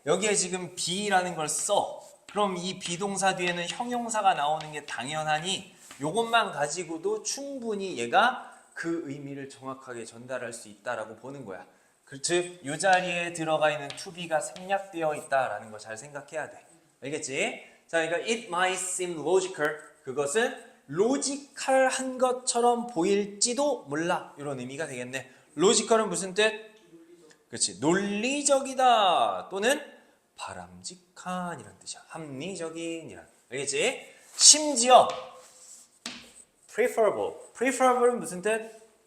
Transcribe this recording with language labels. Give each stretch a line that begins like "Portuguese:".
Korean: 여기에 지금 be라는 걸 써. 그럼 이 비동사 뒤에는 형용사가 나오는 게 당연하니 요것만 가지고도 충분히 얘가 그 의미를 정확하게 전달할 수 있다라고 보는 거야. 즉, 이 자리에 들어가 있는 to be가 생략되어 있다라는 거 잘 생각해야 돼. 알겠지? 자, 그러니까
English: it might seem logical.
Korean: 그것은 로지컬한 것처럼 보일지도 몰라. 이런 의미가 되겠네. 로지컬은 무슨 뜻? 그렇지. 논리적이다 또는 바람직한 이란 뜻이야. 합리적인 이란. 알겠지? 심지어 preferable은 무슨 뜻?